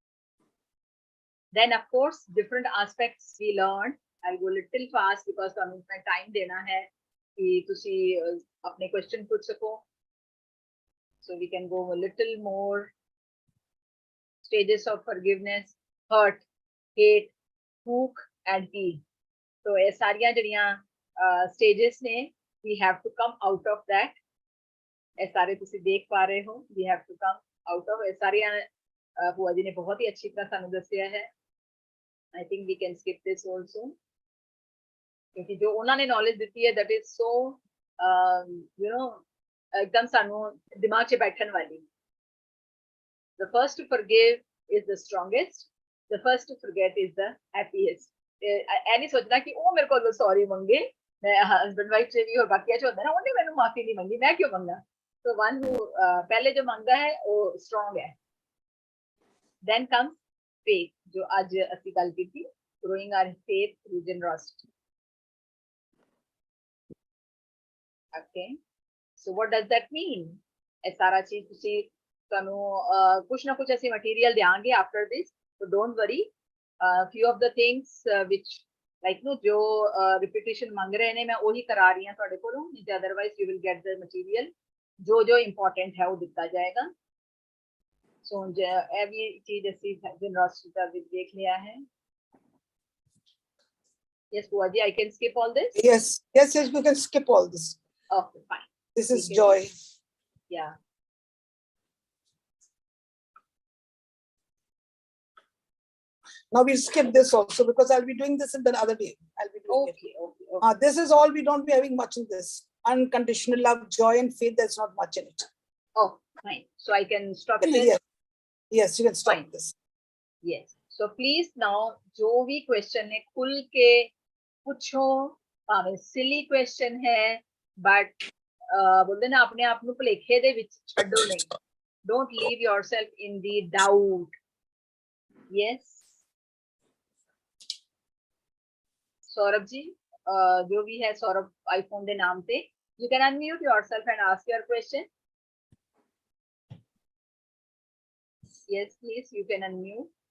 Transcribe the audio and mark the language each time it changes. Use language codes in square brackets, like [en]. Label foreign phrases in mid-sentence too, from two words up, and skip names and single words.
[en] Then of course different aspects we learned. I'll go little fast because [pa] ਤੁਹਾਨੂੰ ਇਤਨਾ time ਦੇਣਾ ਹੈ ਕਿ ਤੁਸੀਂ ਆਪਣੇ question ਪੁੱਛ ਸਕੋ. [en] So we can go a little more. Stages of forgiveness: hurt, hate, hook and heal. [pa] So ਇਹ ਸਾਰੀਆਂ ਜਿਹੜੀਆਂ stages ਨੇ, [en] we have to come out of that. [pa] ਇਹ ਸਾਰੇ ਤੁਸੀਂ ਦੇਖ ਪਾ ਰਹੇ ਹੋ, [en] we have to come out of [pa] ਇਹ ਸਾਰੀਆਂ. ਭੂਆ ਜੀ ਨੇ ਬਹੁਤ ਹੀ ਅੱਛੀ ਤਰ੍ਹਾਂ ਸਾਨੂੰ ਦੱਸਿਆ ਹੈ. [en] I think we can skip this also. [hi] क्योंकि जो उन्होंने नॉलेज दी है [en] that is so you know [hi] एकदम [pa] ਸਾਨੂੰ ਦਿਮਾਗ 'ਚ ਬੈਠਣ ਵਾਲੀ. [en] The first to forgive is the strongest. The first to forget is the happiest. [hi] ऐ नहीं सोचना कि वो मेरे को सॉरी मंगे, मैं [en] husband wife [hi] से भी और बाकी ऐसे होता है ना, उन्होंने मैंने माफी नहीं मंगी, मैं क्यों मंगा. तो [en] one who [hi] पहले जो मंगा है वो स्ट्रांग है. [en] Then comes faith, [pa] जो आज ਅਸੀਂ ਗੱਲ ਕੀਤੀ, [en] growing our faith through generosity. Okay, so what does that mean? [pa] ਇਹ ਸਾਰਾ ਚੀਜ਼ ਤੁਸੀਂ ਤੁਹਾਨੂੰ ਕੁਛ ਨਾ ਕੁਛ ਅਸੀਂ ਮਟੀਰੀਅਲ ਦੇਾਂਗੇ [en] after this, so don't worry. Few of the things which like no [pa] ਜੋ repetition ਮੰਗ ਰਹੇ ਨੇ ਮੈਂ ਉਹੀ ਕਰਾ ਰਹੀ ਹਾਂ ਤੁਹਾਡੇ ਕੋਲੋਂ, ਨਹੀਂ ਤੇ [en] otherwise you will get the material [pa] ਜੋ ਜੋ important ਹੈ ਉਹ ਦਿੱਤਾ ਜਾਏਗਾ. So ਇਹ ਵੀ ਚੀਜ਼ ਅਸੀਂ generosity ਦਾ ਵੀ ਦੇਖ ਲਿਆ ਹੈ. [en] Yes, Puaji, I can skip all this? Yes, you can skip all this. Okay, fine. This is joy. Yeah. Now we skip this also because I'll be doing this in the other day. I'll be doing it. Okay. This is all, we don't be having much in this. Unconditional love, joy and faith, there's not much in it. Oh, fine. So I can stop this? Yes, you can stop Fine. this. Yes. So please now, [hi] जो भी question है खुल के पूछो, भावे [en] silly question [hi] है, but बोलते ना अपने आप [pa] ਨੂੰ ਭੁਲੇਖੇ ਦੇ ਵਿੱਚ ਛੱਡੋ ਨਹੀਂ. [en] Don't leave yourself in the doubt. Yes. [hi] सौरभ जी, जो भी है सौरभ आईफोन के नाम पे, [en] you can unmute yourself and ask your question. Yes, please, you can unmute.